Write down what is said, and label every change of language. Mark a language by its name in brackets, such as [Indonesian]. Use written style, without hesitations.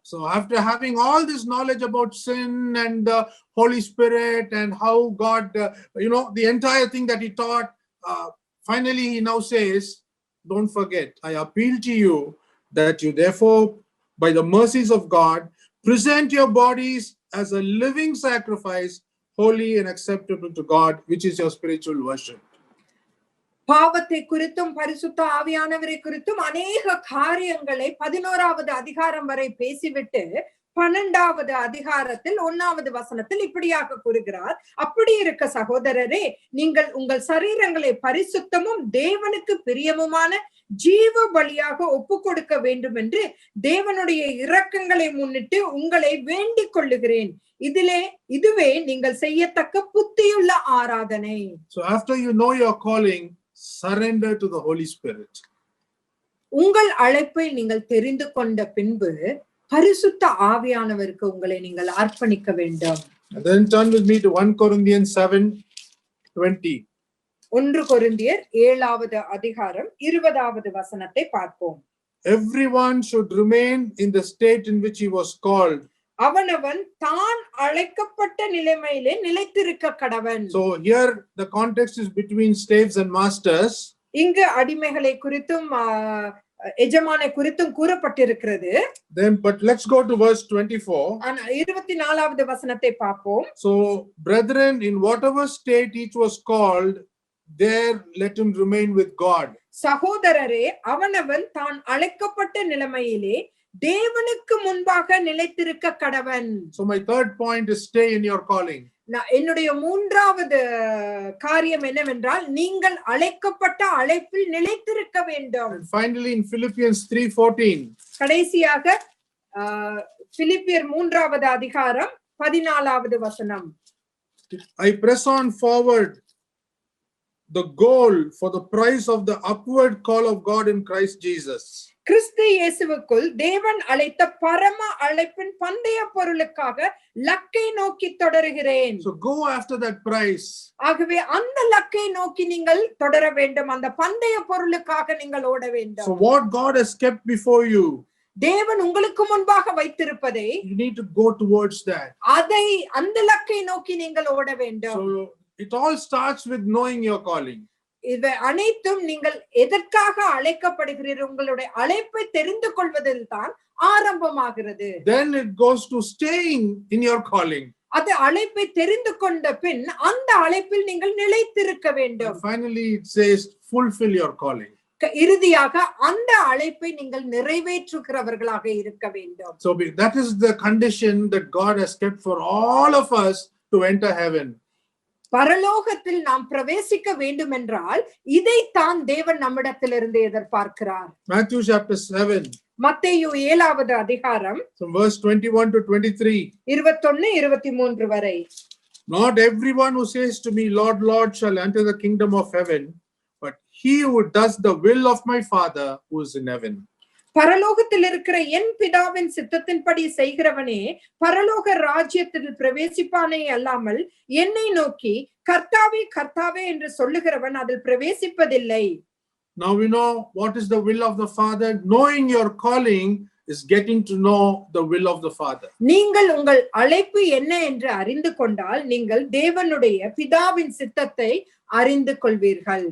[English] So after having all this knowledge about sin and the Holy Spirit and how God, the entire thing that he taught, finally he now says, don't forget, I appeal to you that you therefore, by the mercies of God, present your bodies as a living sacrifice, holy and acceptable to God, which is your spiritual worship. [Tamil] பாவத்தை குறித்தும் பரிசுத்த ஆவியானவரை குறித்தும் அநேக காரியங்களை 11வது அதிகாரம் வரை பேசிவிட்டு 12வது அதிகாரத்தில் 1வது வசனத்தில் இப்படியாக கூறுகிறார், அப்படி இருக்க சகோதரரே, நீங்கள் உங்கள் சரீரங்களை பரிசுத்தமும் தேவனுக்கு பிரியமுமான ஜீவ பலியாக ஒப்பு கொடுக்க வேண்டும் என்று தேவனுடைய இரக்கங்களை முன்னிட்டு உங்களை வேண்டிக் கொள்ளுகிறேன். இதுவே நீங்கள் செய்யத்தக்க புத்தியுள்ள ஆராதனை. [English] So after you know your calling, surrender to the Holy Spirit. [Tamil] உங்கள் அழைப்பை நீங்கள் தெரிந்து கொண்ட பின்பு பரிசுத்த ஆவியானவருக்கு உங்களை நீங்கள் அர்ப்பணிக்க வேண்டும். [English] And then turn with me to 1 Corinthians 7:20. [Tamil] 1 கொரிந்தியர் 7வது அதிகாரம் 20வது வசனத்தை பார்ப்போம். [English] Everyone should remain in the state in which he was called. [Tamil] அவனவன் தான் அழைக்கப்பட்ட நிலைமையிலே நிலைத்திருக்க கடவன். [English] So here the context is between slaves and masters. [Tamil] இங்கு அடிமைகளை குறித்தும் எஜமானை குறித்தும் கூறப்பட்டிருக்கிறது. [English] Then but let's go to verse 24. [Tamil] 24வது வசனத்தை பார்ப்போம். [English] So brethren, in whatever state each was called, there let him remain with God. [Tamil] சகோதரரே, அவனவன் தான் அழைக்கப்பட்ட நிலைமையிலே தேவனுக்கு முன்பாக நிலைத்திருக்க கடவன். [English] So my third point is stay in your calling. [Tamil] என்னுடைய 3வது காரியம் என்னவென்றால், நீங்கள் அழைக்கப்பட்ட அழைப்பில் நிலைத்திருக்க வேண்டும். [English] And finally in Philippians 3:14. [Tamil] கடைசியாக பிலிப்பியர் 3வது அதிகாரம் 14வது வசனம். [English] I press on forward the goal for the prize of the upward call of God in Christ Jesus. [Tamil] கிறிஸ்து இயேசுவுக்குள் தேவன் அழைத்த பரம அழைப்பின் பந்தய பொருளுக்காக லக்கை நோக்கி தொடருகிறேன். [English] So go after that prize. [Tamil] ஆகவே அந்த லக்கை நோக்கி நீங்கள் தொடர வேண்டும். அந்த பந்தய பொருளுக்காக நீங்கள் ஓட வேண்டும். [English] So what God has kept before you, [Tamil] தேவன் உங்களுக்கு முன்பாக வைத்திருப்பதை, [English] you need to go towards that. [Tamil] அதை அந்த லக்கை நோக்கி நீங்கள் ஓட வேண்டும். [English] So it all starts with knowing your calling. [Tamil] இவை அனைத்தும் நீங்கள் எதற்காக அழைக்கப்படுகிறீர்கள், உங்களுடைய அழைப்பை தெரிந்து கொள்வதில் தான் ஆரம்பமாகிறது. [English] Then it goes to staying in your calling. [Tamil] அது அழைப்பை தெரிந்து கொண்ட பின் அந்த அழைப்பில் நீங்கள் நிலைத்திருக்க வேண்டும். [English] And finally it says fulfill your calling. [Tamil] இறுதியாக அந்த அழைப்பை நீங்கள் நிறைவேற்றுகிறவர்களாக இருக்க வேண்டும். [English] So that is the condition that God has kept for all of us to enter heaven. [Tamil] பரலோகத்தில் நாம் பிரவேசிக்க வேண்டும் என்றால் இதைத்தான் தேவன் நம்மிடத்திலிருந்து எதிர்பார்க்கிறார். [English] Matthew chapter 7. [Tamil] மத்தேயு 7வது அதிகாரம் [English] From verse 21 to 23. [Tamil] 21-23 வரை. [English] Not everyone who says to me, Lord, Lord, shall enter the kingdom of heaven, but he who does the will of my Father who is in heaven. [Tamil] பரலோகத்தில் இருக்கிற என் பிதாவின் சித்தத்தின்படி செய்கிறவனே பரலோக ராஜ்யத்தில் பிரவேசிப்பானே அல்லாமல் என்னை நோக்கி கர்த்தாவே கர்த்தாவே என்று சொல்லுகிறவன் அதில் பிரவேசிப்பதில்லை. [English] Now we know what is the will of the Father. Knowing your calling is getting to know the will of the Father. [Tamil] நீங்கள் உங்கள் அழைப்பு என்ன என்று அறிந்து கொண்டால் நீங்கள் தேவனுடைய பிதாவின் சித்தத்தை அறிந்து கொள்வீர்கள்.